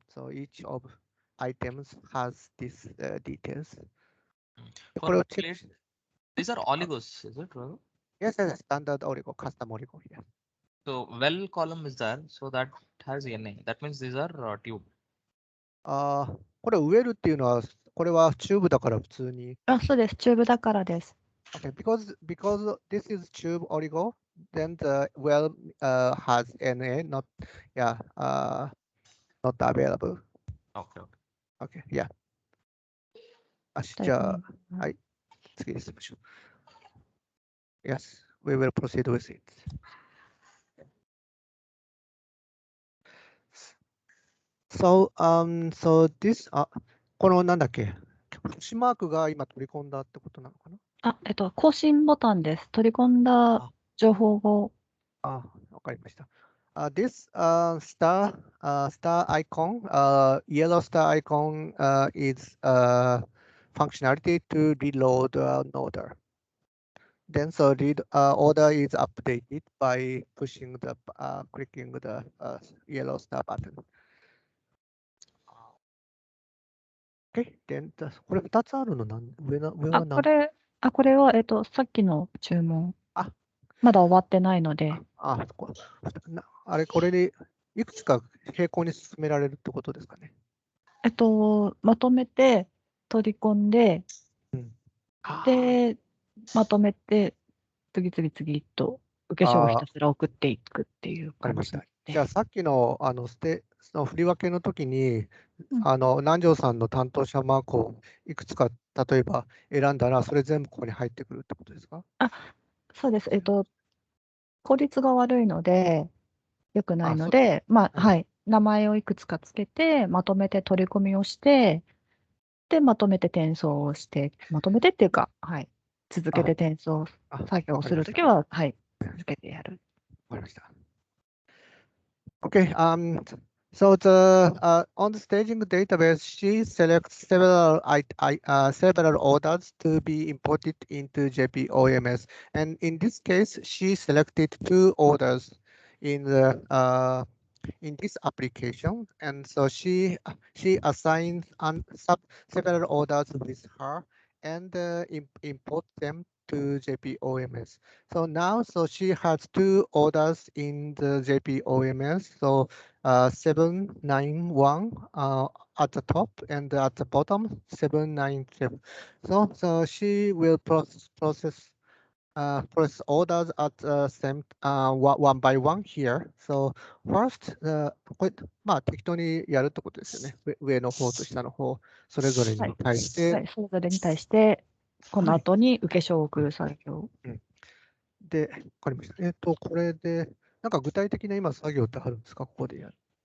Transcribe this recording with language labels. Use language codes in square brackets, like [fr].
[en] So each of items has these details. For these are oligos, is it? Raghu? Yes, standard oligo, custom oligo here. So well column is there, so that has NA. That means these are tube. [ja] これ植えるっていうのは、これはチューブだから普通に。あ、そうです。チューブだからです。 [en] Okay, because this is tube oligo, then the well has NA, not not available. Okay, okay. Okay, yeah. じ [ja] 大ゃあ、体はい、次に進みましょう。 [en] Yes, we will proceed with it. So this [ja] このなんだっけ、星マークが今取り込んだってことなのかな。更新ボタンです。取り込んだ情報を。わかりました。 [en] This star icon, yellow star icon is functionality to reload an order. Then so read order is updated by pushing the clicking the yellow star button. Okay, then [ja] これ2つあるの上はこれは、さっきの注文。まだ終わってないので。これでいくつか並行に進められるってことですかね。まとめて取り込んで、で、まとめて、次々と受け証をひたすら送っていくっていう感じで。じゃあさっきのその振り分けの時に、南條さんの担当者マークをいくつか例えば選んだら、それ全部ここに入ってくるってことですか？そうです。効率が悪いので、良くないので、名前をいくつかつけて、まとめて取り込みをして、で、まとめて転送をして、まとめてっていうか、続けて転送作業をするときは、続けてやる。わかりました。 [en] Okay, so the on the staging database, she selects several orders to be imported into JP OMS, and in this case, she selected 2 orders in the in this application, and so she assigns several orders with her and import them to JP OMS. So now, so she has 2 orders in the JP OMS. So 791 at the top and at the bottom 797. So she will process orders at same one by one here. So first, [ja] これ適当にやるってことですよね。上の方と下の方、それぞれに対して。それぞれに対して、この後に受け証を送る作業。で、わかりました。これで、なんか具体的な今作業ってあるんですか、ここでやる。